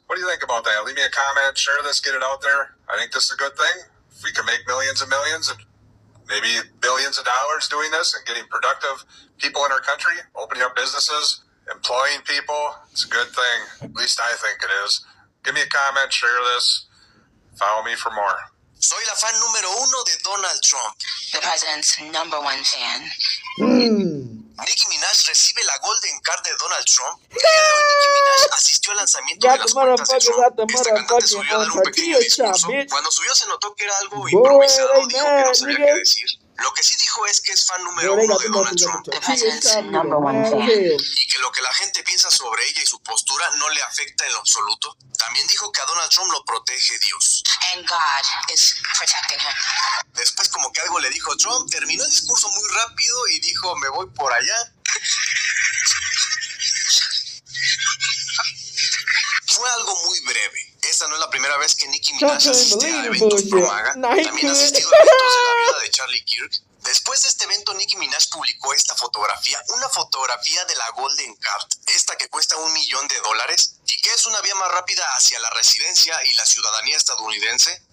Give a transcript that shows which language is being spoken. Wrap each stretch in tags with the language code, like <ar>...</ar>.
<en>What do you think about that? Leave me a comment, share this, get it out there. I think this is a good thing. If we can make millions and millions and maybe billions of dollars doing this and getting productive people in our country, opening up businesses, employing people, it's a good thing. At least I think it is. Give me a comment, share this, follow me for more.</en> <es>Soy la fan número 1 de Donald Trump.</es> <en>The president's #1 fan.</en> <es>Nicki Minaj recibe la Golden Card de Donald Trump. El día de hoy Nicki Minaj asistió al lanzamiento de las cuentas de Trump. Esta cantante subió a dar un pequeño discurso. Cuando subió se notó que era algo improvisado. Dijo que no sabía qué decir. Lo que sí dijo es que es fan número uno de Donald Trump.</es> <en>The president's number one fan.</en> <es>Y que lo que la gente piensa sobre ella y su postura no le afecta en lo absoluto. También dijo que a Donald Trump lo protege Dios.</es> <en>And God is protecting him.</en> <es>Después como que algo le dijo Trump, terminó el discurso muy rápido y dijo, me voy por allá. Fue algo muy breve. Esta no es la primera vez que Nicki Minaj asiste a eventos pro MAGA. También ha asistido a eventos de la viuda de Charlie Kirk. Después de este evento, Nicki Minaj publicó esta fotografía, una fotografía de la Golden Card, esta que cuesta $1 millón y que es una vía más rápida hacia la residencia y la ciudadanía estadounidense.</es>